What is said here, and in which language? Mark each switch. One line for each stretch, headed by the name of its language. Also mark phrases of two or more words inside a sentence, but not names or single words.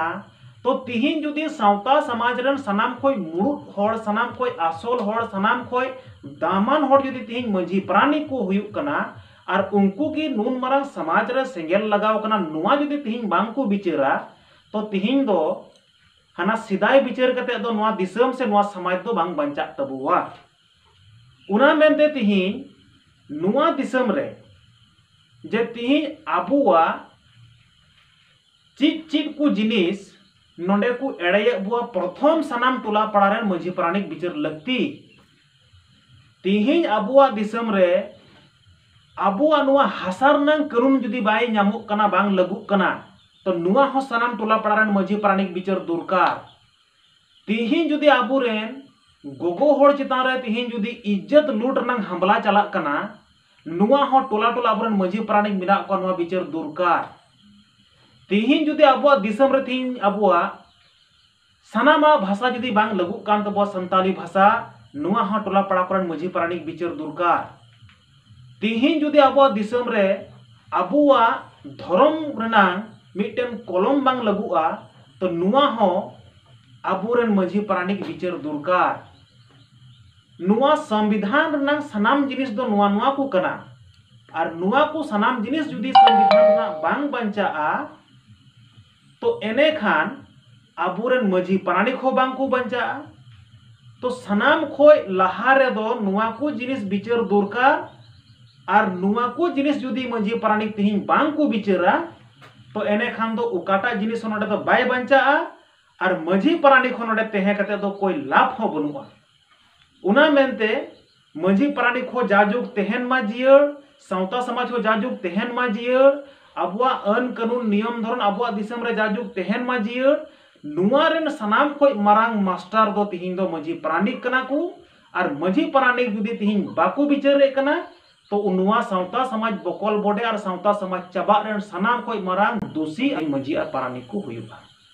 Santali: तो तिहिन जुदी सावता समाज रन सनाम खोय मुरुद होड़, सनाम खोय आसल होड़, सनाम खोय दामान होड़ जुदी तिहिन माझी प्राणिक को हुयुग कना और उनको की नून मरांग समाज रे सेंगेल लगाव कना, नुआ जुदी तिहिन बांग को बिचारा तो तिहिन दो हना सिदाय बिचार कते दो नुआ दिसम से नुआ समाज दो बांग बंचाक तबुआ। उना मेनते तिहिन नुआ दिसम रे जे तिहिन आबुआ चित चित को जिनिस नोंडे को एड़े बुआ प्रथम सनाम टोला पड़ा रे माझी प्राणिक बिचार लगती। तिहिन आबुआ दिसम रे आबुआ नुआ हासार नंग कानून जुदी बाय नामुक कना बांग लगुक कना तो नुआ हो सनाम टोला पड़ा रे माझी प्राणिक बिचार दुरकार। तिहिन जुदी आबु रेन गोगो होड़ चितान रे तिहिन जुदी इज्जत लूट नंग हमला चलाक कना, नुआ हो टोला टोला आबुरेन माझी प्राणिक मिना को नुआ बिचार दुरकार। तिहिन जुदी आबुआ दिसम रे तिहिन आबुआ सनामा भाषा जुदी बांग लगुक कान तबुआ संताली भाषा, नुआ हो टोला पड़ा कोरेन माझी प्राणिक बिचार दुरकार। तिहिन जुदी आबुआ दिसम रे आबुआ धर्म रेनांग मिटन कलम बांग लगुआ तो नुआ हो आबुरेन माझी प्राणिक बिचार दुरकार। नुआ संविधान रेनांग सनाम जिनिस दो नुआ नुआ को कना और नुआ को सनाम जिनिस जुदी संविधान रेनांग बांग बंचाआ तो एने खान आबुरेन माझी प्राणिक हो बांग को बंचाआ। तो सनाम खोय लहा रे दो नुआ को जिनिस बिचार दुरकार और नुआ को जिनिस जुदी माझी प्राणिक तिहिन बांग को बिचारा तो एने खान दो उकाटा जिनिस नोडे दो बाय बंचाआ और माझी प्राणिक हो नोडे तेहे कते दो कोई लाभ हो बनुआ। उना मेनते माझी प्राणिक हो जाजुग तेहन मा जियर, सावता समाज हो जाजुग तेहन मा जियर, आबुआ अन कानून नियम धरन आबुआ दिसम रे जाजुग तेहन मा जियर, नुआ रेन सनाम खोय मारांग मास्टर दो तिहिन दो माझी प्राणिक कना को और माझी प्राणिक जुदी तिहिन बाकू बिचारे कना तो नुआ सावता समाज बकल बड़े और सावता समाज चाबा रेन सनाम खोय मारांग दोषी माझी और प्राणिक को हुयुगा।